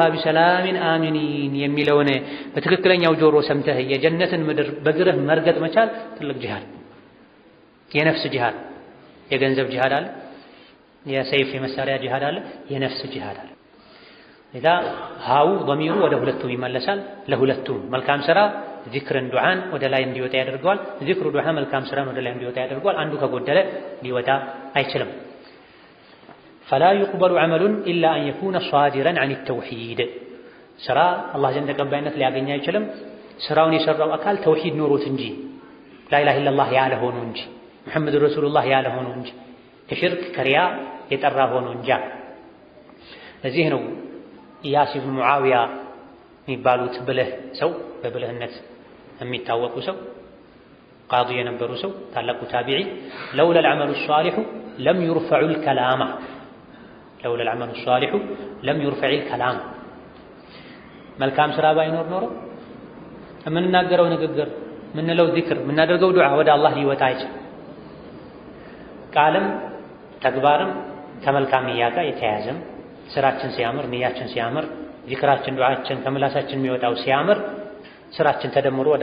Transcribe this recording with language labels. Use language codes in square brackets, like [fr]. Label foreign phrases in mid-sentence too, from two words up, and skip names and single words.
[ar] بسلام آمنين [am] የሚለውን በትክክለኛው ጆሮ ሰምተህ የጀነትን ምድር በግርህ መርገጥ መቻል ትልቅ ጂሃድ። የነፍስ ጂሃድ፣ የገንዘብ ጂሃድ አለ፣ የሰይፍ የመሳሪያ ጂሃድ አለ፣ የነፍስ ጂሃድ አለ። ለዛ ሃው ضميሩ ወደ ሁለቱም ይመለሳል። ለሁለቱም መልካም ስራ ዚክርን ዱዓን ወደ ላይ እንዲወጣ ያደርገዋል። ዚክሩ ዱዓ መልካም ስራን ወደ ላይ እንዲወጣ ያደርገዋል። አንዱ ከጎደለ ሊወጣ አይችልም። [ar] فلا يقبل عمل إلا أن يكون صادرا عن التوحيد [am] ስራ አላህ ዘንድ ተቀባይነት ሊያገኝ አይችልም ስራውን የሰራው አካል ተውሂድ ኖሮት እንጂ ላኢላሃ ኢለላህ ያለ ሆኖ እንጂ [ar] محمد رسول الله [am] ያለ ሆኖ እንጂ ከሽርክ ከሪያ የጠራ ሆኖ እንጂ። ለዚህ ነው ኢያስ ኢብኑ ሙዓዊያ የሚባሉት ብልህ ሰው በብልህነት የሚታወቁ ሰው ቃዲ የነበሩ ሰው ታላቁ ታቢዒ [ar] لولا العمل الصالح لم يرفع الكلام لولا العمل الصالح لم يرفع الكلام [am] መልካም ስራ ባይኖር ኖሮ የምንናገረው ንግግር ምንለው ዚክር ምናደርገው ዱዓ ወደ አላህ ሊወጣ አይችልም። ቃልም ተግባርም ከመልካም ንያ ጋር የተያያዘም ስራችን ሲያምር ንያችን ሲያምር ዚክራችን ዱዓችን ከምላሳችን የሚወጣው ሲያምር ስራችን ተደምሮ ወደ